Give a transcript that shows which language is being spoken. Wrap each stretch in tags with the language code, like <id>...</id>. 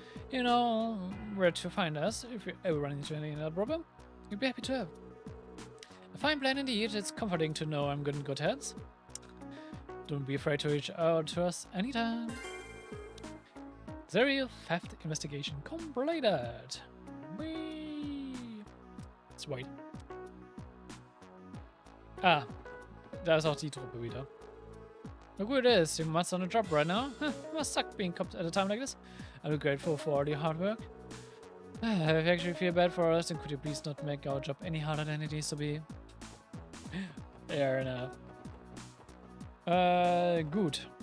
<en>You know where to find us if you ever run into any other problem. We'd be happy to help. A fine plan indeed. It's comforting to know I'm good in good hands. Don't be afraid to reach out to us anytime. Serial theft investigation completed. Whee! Let's wait.</en> <de>Ah, da ist auch die Truppe wieder.</de> <en>Look who it is. You must on a job right now. Huh, must suck being copped at a time like this. I'm grateful for all your hard work. I actually feel bad for us, and could you please not make our job any harder than it needs to be? Fair enough.</en> <de>Gut.</de>